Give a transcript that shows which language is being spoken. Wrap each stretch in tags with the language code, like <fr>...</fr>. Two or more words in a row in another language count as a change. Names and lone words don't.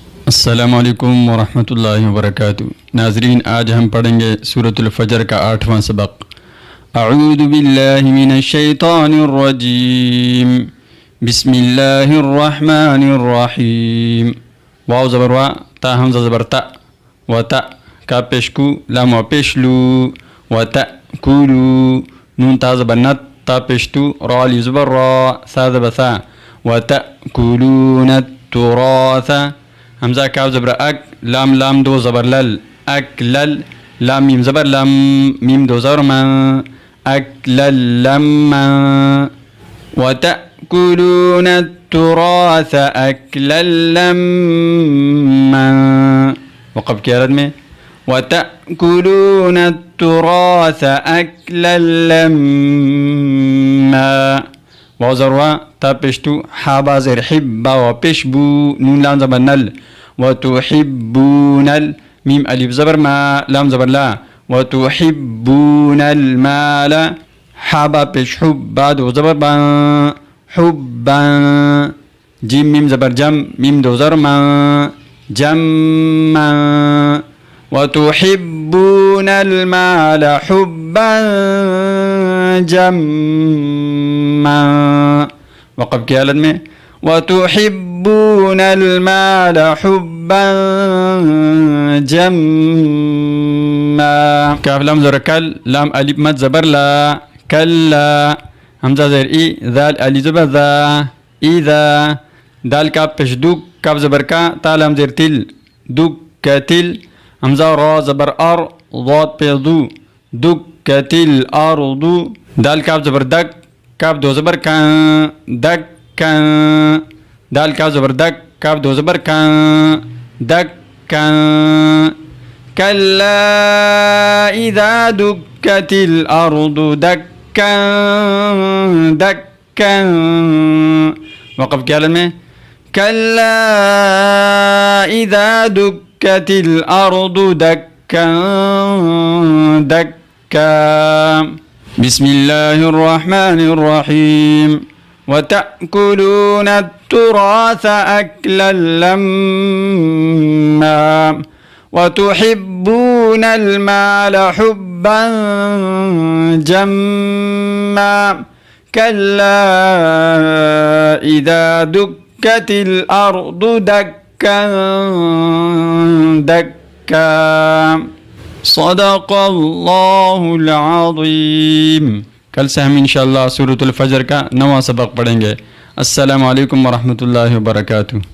<ar>السلام عليكم ورحمة الله وبركاته.</ar> <hi>नाज़रीन, आज हम पढ़ेंगे सूरतुल फजर का 8वां सबक।</hi> <ar>أعوذ بالله من الشيطان الرجيم، بسم الله الرحمن الرحيم.</ar> <hi>वाव ज़बर वा, ता हमज़ा ज़बर ता, व ता का पेशकू, लाम व पेशलू, व तअकुलू, नून ता ज़बर नत, ता पेशतू, रा अलिफ ज़बर रा, सा ज़बर सा,</hi> <ar>وتأكلون التراث.</ar> <hi>हमज़ा काफ ज़बर अक, लाम लाम दो ज़बर लल, अक लल, लाम मीम ज़बर लम, मीम दो ज़बर म, अक लल लम्मा।</hi> <ar>وتأكلون التراث أكلا لما.</ar> <hi>वक़फ़ की हालत में</hi> <ar>وتأكلون التراث أكلا لما.</ar> <hi>वाव ज़बर वा, ता पेशतू, हा बा ज़ेर हिब्बा व पेशबू, नून लाम ज़बर नल, व तुहिब्बूनल, मीम अलिफ ज़बर मा, लाम ज़बर ला, व तुहिब्बूनल माला, हा बा पेश हुब्बा दो ज़बर बा, हुब्बा, जीम मीम ज़बर जम, मीम दो ज़बर मा, जम्मा।</hi> <ar>وتحبون المال حبا جما.</ar> <hi>वक़फ़ की हालत में</hi> <ar>وتحبون المال حبا جما.</ar> <hi>काफ लाम ज़बर कल, लाम अलिफ मद ज़बर ला, कल्ला, हमज़ा ज़ेर ई, ज़ाल अलिफ ज़बर ज़ा, इज़ा, दाल काफ पेश दुक, काफ ज़बर का, ता लाम ज़ेर तिल, दुक कतिल, हमज़ा रा ज़बर अर, ज़ाद पे दू, दुक कतिल अर्दु, दाल काफ ज़बर दक, काफ दो ज़बर का, दक का, दाल काफ ज़बर दक, काफ दो ज़बर का, दक का।</hi> <ar>كلا إذا دكت الأرض دكا دكا.</ar> <hi>वक़फ़ की हालत में</hi> <ar>كلا إذا دكت الأرض دكا دكا. بسم الله الرحمن الرحيم. وتأكلون التراث أكلا لما. وتحبون المال حبا جما. كلا إذا دكت الأرض دكا دكا. صدق الله العظيم.</ar> <hi>कल से हम इंशाअल्लाह सूरतुल फजर का 9वां सबक पढ़ेंगे।</hi> <ar>السلام عليكم ورحمة الله وبركاته.</ar>